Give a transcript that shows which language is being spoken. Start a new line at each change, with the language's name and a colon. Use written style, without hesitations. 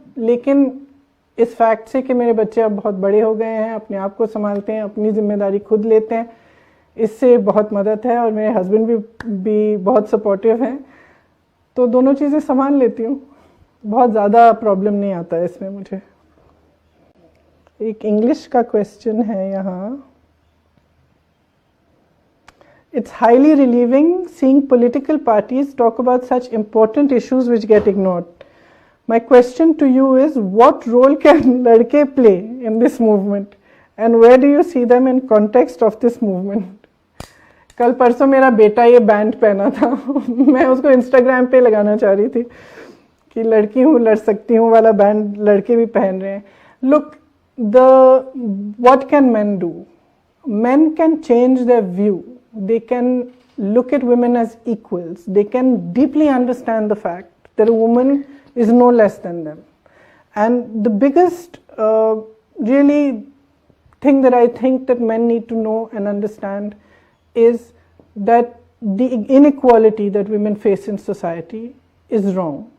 Hindi: लेकिन इस फैक्ट से कि मेरे बच्चे अब बहुत बड़े हो गए हैं, अपने आप को संभालते हैं, अपनी जिम्मेदारी खुद लेते हैं, इससे बहुत मदद है, और मेरे हस्बैंड भी बहुत सपोर्टिव हैं, तो दोनों चीज़ें संभाल लेती हूँ, बहुत ज़्यादा प्रॉब्लम नहीं आता है इसमें मुझे। एक इंग्लिश का क्वेश्चन है यहाँ।
English: It's highly relieving seeing political parties talk about such important issues which get ignored. My question to you is, what role can ladke play in this movement, and where do you see them in context of this movement?
Hindi: कल परसों मेरा बेटा ये band पहना था मैं उसको Instagram पे लगाना चाह रही थी कि लड़की हूँ लड़ सकती हूँ वाला बैंड लड़के भी पहन रहे हैं।
English: Look, what can men do? Men can change their view. They can look at women as equals. They can deeply understand the fact that a woman is no less than them. And the biggest really thing that I think that men need to know and understand is that the inequality that women face in society is wrong.